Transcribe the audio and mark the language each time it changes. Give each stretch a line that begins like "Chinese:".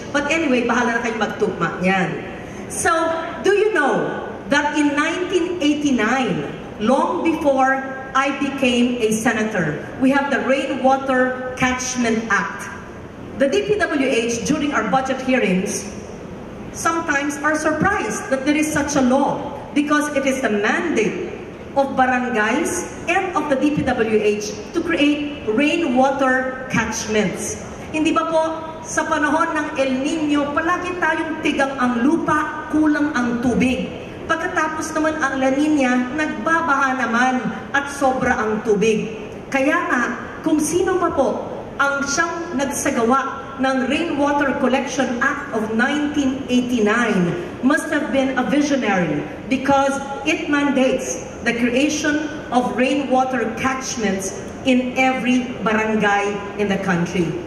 English: But anyway,
Filipino: bahala na kayo magtugma. Yan.
English: So, do you know that in 1989, long before I became a senator, we have the Rainwater Catchment Act. The DPWH, during our budget hearings, sometimes are surprised that there is such a law because it is the mandate of barangays and of the DPWH to create rainwater catchments.
Filipino: Hindi ba po, sa panahon ng El Nino, palagi tayong tigang ang lupa, kulang ang tubig. Pagkatapos naman ang La Nina, nagbabaha naman at sobra ang tubig. Kaya nga, kung sino pa po ang siyang nagsagawa ng
English: Rainwater Collection Act of 1989 must have been a visionary because it mandates the creation of rainwater catchments in every barangay in the country.